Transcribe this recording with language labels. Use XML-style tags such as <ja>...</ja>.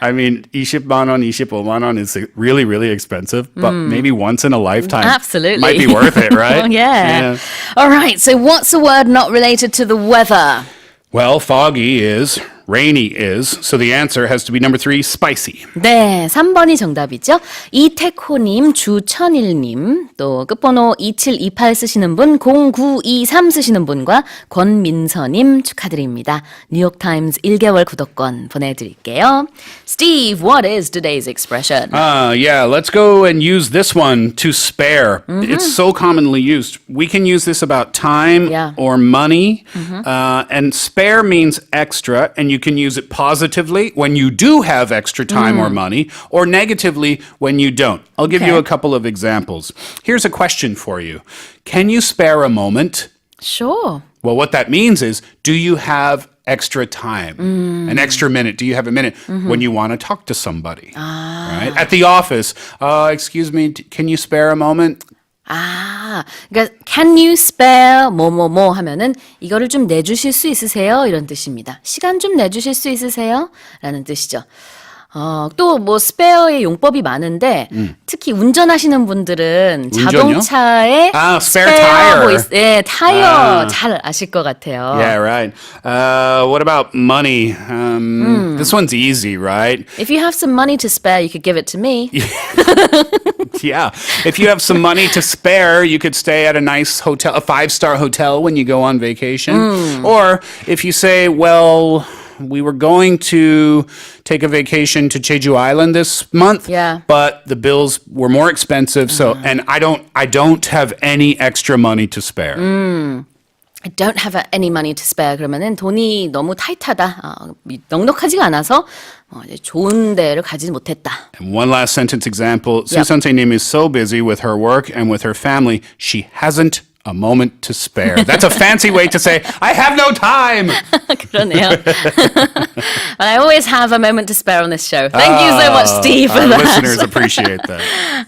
<en>I mean,</en> <ko>20만 원, 25만 원</ko> <en>is really, really expensive, but maybe once in a lifetime. Absolutely. Might be worth it, right? Oh, yeah. All right, so what's a word not related to the weather? Well, foggy is, rainy is, so the answer has to be number 3, spicy.</en> <ko>네, 3번이 정답이죠. 이태코님, 주천일님, 또 끝번호 2728 쓰시는 분, 0923 쓰시는 분과 권민서님 축하드립니다. 뉴욕타임즈 1개월 구독권 보내드릴게요.</ko> <en>Steve, what is today's expression? Yeah, let's go and use this one, to spare. It's so commonly used. We can use this about time or money, and spare means extra, and you can use it positively when you do have extra time or money, or negatively when you don't. I'll give you a couple of examples. Here's a question for you. Can you spare a moment? Sure. Well, what that means is, do you have extra time, an extra minute? Do you have a minute when you want to talk to somebody? Right? At the office, excuse me, can you spare a moment?</en> <ko>그러니까</ko> <en>can you spare</en> <ko>뭐뭐뭐 하면은 이거를 좀 내주실 수 있으세요? 이런 뜻입니다. 시간 좀 내주실 수 있으세요? 라는 뜻이죠. 또 뭐 spare의 용법이 많은데 특히 운전하시는 분들은 자동차에</ko> <en>spare tire.</en> <ko>네, 타이어 잘 아실 것 같아요.</ko> <en>Yeah, right. What about money? This one's easy, right? If you have some money to spare, you could give it to me. Yeah. If you have some money to spare, you could stay at a nice hotel, a 5-star hotel when you go on vacation. Or if you say, well, we were going to take a vacation to Jeju Island this month, but the bills were more expensive, so and I don't have any extra money to spare. I don't have any money to spare.</en> <ko>그러면은 돈이 너무 타이트하다, 넉넉하지가 않아서 좋은 데를 가지 못했다.</ko> <en>And one last sentence example. Su 선생님 is so busy with her work and with her family, she hasn't a moment to spare. That's a fancy way to say, I have no time.</en> <ko>그러네요.</ko> <en>But I always have a moment to spare on this show. Thank you so much, Steve, for our that. listeners appreciate that.</en>